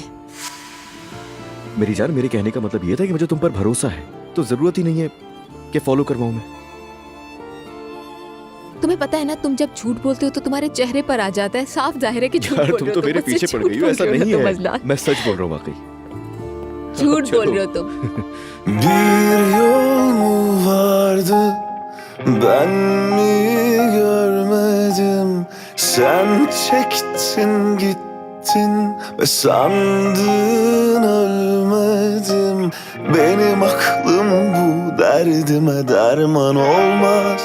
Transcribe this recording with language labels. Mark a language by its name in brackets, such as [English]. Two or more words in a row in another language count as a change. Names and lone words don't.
[Hindi] मेरी जान, मेरे कहने का मतलब ये था कि मुझे तुम पर भरोसा है, तो जरूरत ही नहीं है कि फॉलो करवाऊं मैं। तुम्हें पता है ना, तुम जब झूठ बोलते हो तो तुम्हारे चेहरे पर आ जाता है, साफ जाहिर है कि झूठ बोल रहे हो। तुम तो मेरे पीछे पड़ गई हो। ऐसा नहीं है, मैं सच बोल रहा हूँ वाकई। झूठ बोल रहे हो तुम। [Turkish] Bir yol mu vardı, ben mi görmedim? Sen çektin gittin ve sandın ölmedim. Benim aklım bu derdime derman olmaz.